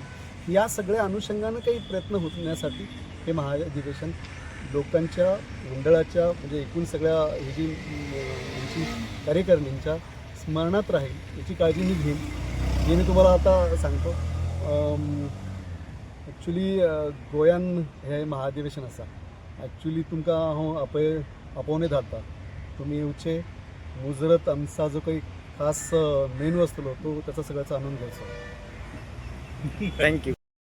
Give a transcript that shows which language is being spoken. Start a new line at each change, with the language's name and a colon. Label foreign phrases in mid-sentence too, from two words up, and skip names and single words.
Marathi: या सगळ्या अनुषंगानं काही प्रयत्न होण्यासाठी हे महाअधिवेशन लोकांच्या मंडळाच्या, म्हणजे एकूण सगळ्या ही जी यांची कार्यकारिणींच्या स्मरणात राहील याची काळजी मी घेईन. हे मी तुम्हाला आता सांगतो.
Konkani: ॲक्च्युली गोंयान हे महाअधिवेशन आसा. ॲक्च्युली तुमकां हांव आपोवने धाडटा. तुमी येवचे, मुजरत आमचा जो काही खास मेनू आसतलो तो त्याचा सगळ्याचा आनंद घ्यायचो. थँक्यू.